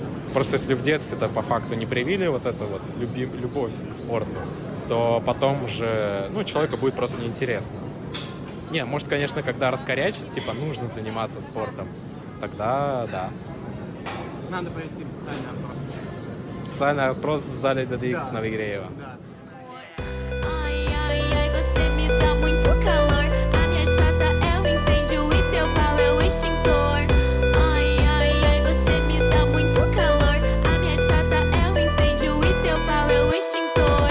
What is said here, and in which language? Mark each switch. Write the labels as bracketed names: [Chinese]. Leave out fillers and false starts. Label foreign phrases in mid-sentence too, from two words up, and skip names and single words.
[Russian] Просто если в детстве-то по факту не привили вот это вот любовь к спорту, то потом уже, ну, человеку будет просто неинтересно. Не, может, конечно, когда раскорячить, типа, нужно заниматься спортом, тогда да. Надо провести социальный опрос. Социальный опрос в зале DDX Да. Новогреева. Да. [Portuguese] Ai, ai, ai, você me dá muito calor. A minha chata é um incêndio e teu pau é um extintor. Ai, ai, ai, você me dá muito calor. A minha chata é um incêndio e teu pau é um extintor.